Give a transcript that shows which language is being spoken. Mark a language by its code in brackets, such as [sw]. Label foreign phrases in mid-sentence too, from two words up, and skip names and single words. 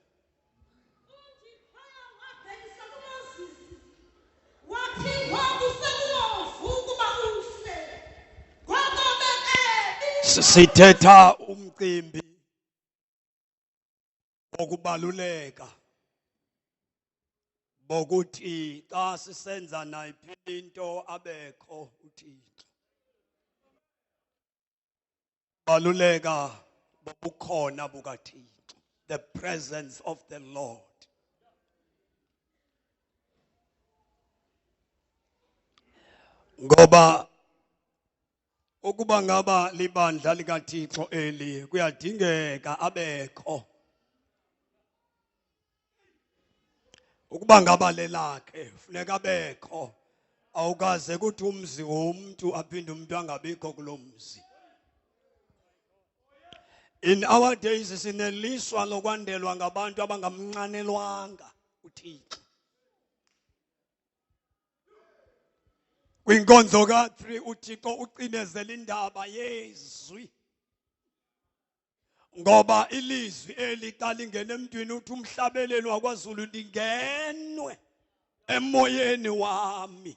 [xh] Sithetha umcimbi wokubaluleka bokuthi xa sisenza nayiphi into abekho uThixo. Baluleka bobukhona bukaThixo, [en] the presence of the Lord. [xh] Ngoba ukuba ngaba libandla likaThixo eli kuyadingeka abekho. Ukuba ngaba lelakhe funeka abekho. Awukaze kuthi umzi womntu aphinde umuntu angabikho kulomzi. [en] In our days [xh] sineliswa lokwandelwa ngabantu abangamnqanelwanga uThixo. Kwinkonzo ka-3 uThixo ucinezela indaba yezwi. Ngoba ilizwi eli xa lingena emntwini uthi umhlabeleli wakwaZulu lingenwe emoyeni wami.